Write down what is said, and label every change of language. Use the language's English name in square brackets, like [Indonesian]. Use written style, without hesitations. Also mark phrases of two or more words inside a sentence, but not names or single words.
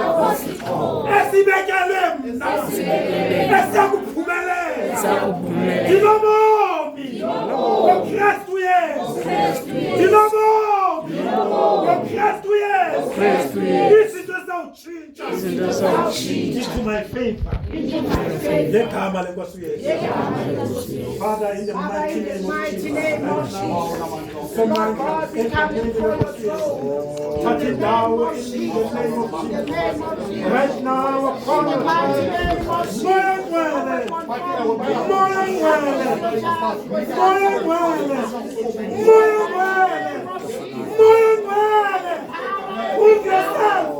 [Xhosa] Esibekelwe mna. Esiyakuphumelela. Ndinobomi. ngoKristu Yesu. Ndinobomi. ngoKristu Yesu. Izinto zizawutshintsha. [English] Into my favor. [Xhosa] Ngegama lenkosi Yesu. [English] Father, in the mighty name of Jesus. [Xhosa] Somandla egameni lenkosi Yesu. [English] Touch it now in the name of Jesus. Right now, upon the Move yourself.